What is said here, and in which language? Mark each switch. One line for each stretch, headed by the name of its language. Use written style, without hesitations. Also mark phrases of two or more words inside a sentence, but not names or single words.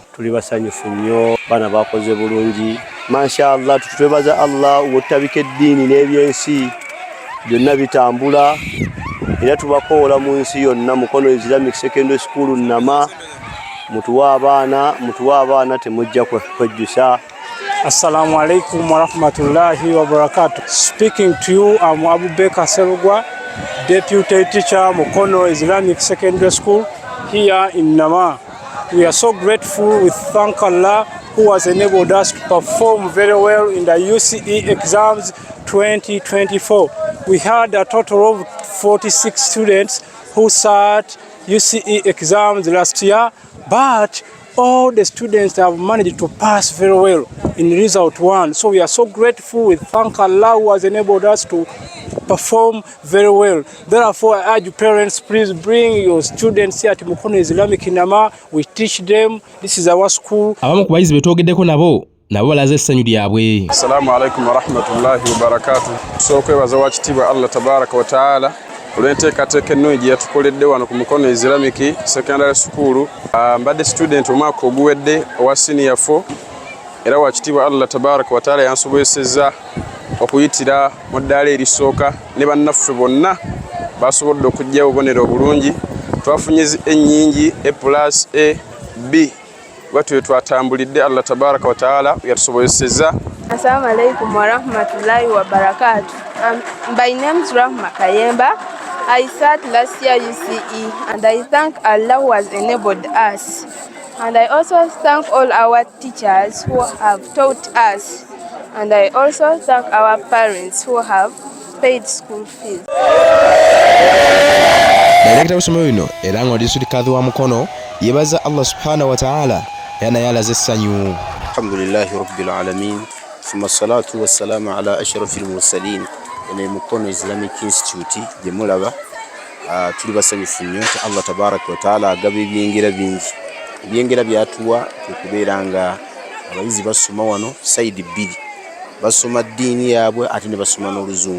Ganda: Tuli basanyufu nnyo, baana bakoze bulungi. Mashallah, twebaza Allah obutabika eddiini n'ebyensi byonna bitambula era tubakoola mu nsi yonna. Mukono Islamic Secondary School Nnama mutuwa abaana temujja kwejjusa.
Arabic: السلام عليكم ورحمة الله وبركاته.
English: Speaking to you, I'm Abubakar Serugwa, Deputy Teacher, Mukono Islamic Secondary School here in Nama. We are so grateful. We thank Allah who has enabled us to perform very well in the UCE exams 2024. We had a total of 46 students who sat UCE exams last year, but all the students have managed to pass very well in result 1. So we are so grateful. We thank Allah who has enabled us to perform very well. Therefore, I urge parents, please bring your students here at Mukono Islamic Nama. We teach them. This is our school.
Ganda: Abamu ku bayizi be twogeddeko nabo balaze essanyu lyabwe.
Arabic: السلام عليكم ورحمة الله وبركاته.
Ganda: Sokwebaza wa kitiibwa
Arabic: الله تبارك وتعالى
Ganda: olw'enteekateeka ennungi gye yatukoledde wano ku Mukono Islamic Secondary School. Mbadde student omwaka oguwedde owa senior 4 era wa kitiibwa
Arabic: الله تبارك وتعالى
Ganda: yansobozesezza okuyitira mu ddaala erisooka ne bannaffe bonna basobodde okujja obubonero obulungi. Twafunye ennyingi A+, B. Bwatyo twatambulidde
Arabic: الله تبارك وتعالى
Ganda: yatusobozesezza.
Arabic: السلام عليكم ورحمة الله وبركاته.
English: My name is Rahma Kayemba. I sat last year UCE and I thank Allah who has enabled us. And I also thank all our teachers who have taught us. And I also thank our parents who have paid school fees.
Ganda: Director w'essomero lino era nga district kadhi wa Mukono yeebaza
Arabic: الله سبحانه وتعالى
Ganda: yana yalaze essanyu.
Arabic: الحمد لله رب العالمين. ثم الصلاة والسلام على أشرف المرسلين.
Ganda: Ene Mukono Islamic Institute gye mulaba tuli basanyufu nnyo nti
Arabic: الله تبارك وتعالى
Ganda: agaba ebyengera bingi. Ebyengera byatuwa okubeera nga abayizi basoma wano side bbiri, basoma ddiini yaabwe ate ne basoma n'oluzungu.